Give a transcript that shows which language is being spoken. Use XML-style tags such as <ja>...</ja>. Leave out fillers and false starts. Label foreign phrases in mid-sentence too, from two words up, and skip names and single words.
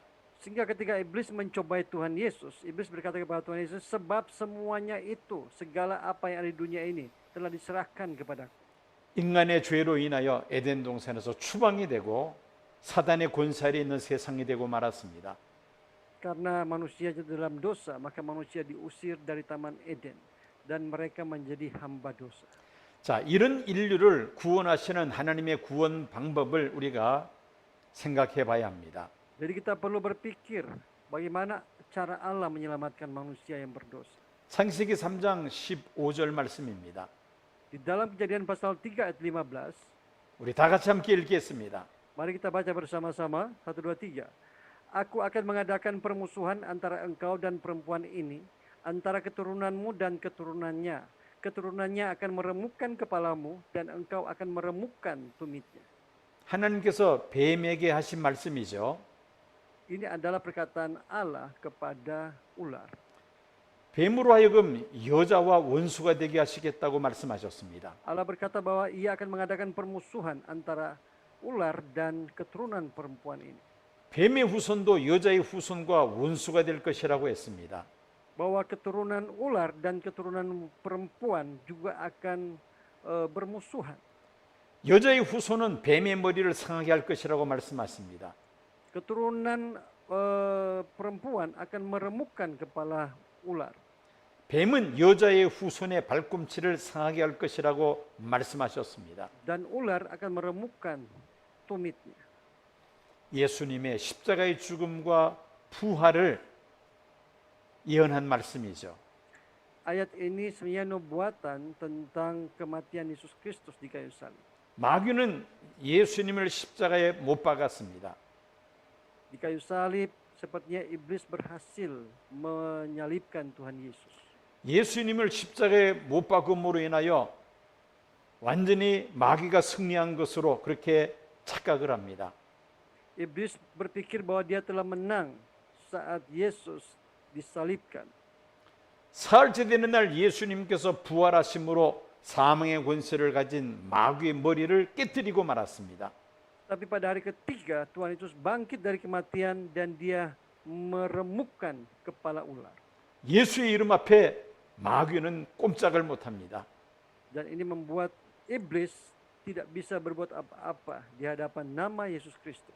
<id>Sehingga ketika iblis mencobai Tuhan Yesus, iblis berkata kepada Tuhan Yesus, sebab semuanya itu, segala apa yang ada di dunia ini telah diserahkan kepadaku.</id> <ko>인간의 죄로 인하여 에덴 동산에서 추방이 되고 사단의 권세 아래 있는 세상이 되고 말았습니다.</ko> <id>Karena manusia dalam dosa, maka manusia diusir dari Taman Eden dan mereka menjadi hamba dosa.</id> <ko>자, 이런 인류를 구원하시는 하나님의 구원 방법을 우리가 생각해 봐야 합니다.</ko> <id>Jadi kita perlu berpikir bagaimana cara Allah menyelamatkan manusia yang berdosa.</id> <ko>창세기 3장 15절 말씀입니다.</ko> <id>Di dalam Kejadian pasal 3 ayat 15,</id> <ko>우리 다 같이 함께 읽겠습니다.</ko> <id>mari kita baca bersama-sama. 1, 2, 3. Aku akan mengadakan permusuhan antara engkau dan perempuan ini, antara keturunanmu dan keturunannya. Keturunannya akan meremukkan kepalamu dan engkau akan meremukkan tumitnya.</id> <ko>하나님께서 뱀에게 하신 말씀이죠.</ko> <id>Ini adalah perkataan Allah kepada ular.</id> <ko>뱀으로 하여금 여자와 원수가 되게 하시겠다고 말씀하셨습니다.</ko> <id>Allah berkata bahwa ia akan mengadakan permusuhan antara ular dan keturunan perempuan ini.</id> <ko>뱀의 후손도 여자의 후손과 원수가 될 것이라고 했습니다.</ko> <id>Bahwa keturunan ular dan keturunan perempuan juga akan bermusuhan.</id> <ko>여자의 후손은 뱀의 머리를 상하게 할 것이라고 말씀하십니다.</ko> <id>Keturunan perempuan akan meremukkan kepala ular.</id> <ko>뱀은 여자의 후손의 발꿈치를 상하게 할 것이라고 말씀하셨습니다.</ko> <id>Dan ular akan meremukkan tumitnya.</id> <ko>예수님의 십자가의 죽음과 부활을 예언한 말씀이죠.</ko> <id>Ayat ini sebenarnya nubuatan tentang kematian Yesus Kristus di kayu salib.</id> <ko>마귀는 예수님을 십자가에 못 박았습니다.</ko> <id>Di kayu salib sepertinya iblis berhasil menyalibkan Tuhan Yesus.</id> <ko>예수님을 십자가에 못 박음으로 인하여 완전히 마귀가 승리한 것으로 그렇게 착각을 합니다.</ko> <id>Iblis berpikir bahwa dia telah menang saat Yesus disalibkan.</id> <ko>사흘째 되는 날 예수님께서 부활하심으로 사망의 권세를 가진 마귀의 머리를 깨뜨리고 말았습니다.</ko> <id>Tapi pada hari ketiga Tuhan Yesus bangkit dari kematian dan dia meremukkan kepala ular.</id> <ko>예수의 이름 앞에 마귀는 꼼짝을 못합니다.</ko> <id>Dan ini membuat iblis tidak bisa berbuat apa-apa di hadapan nama Yesus Kristus.</id>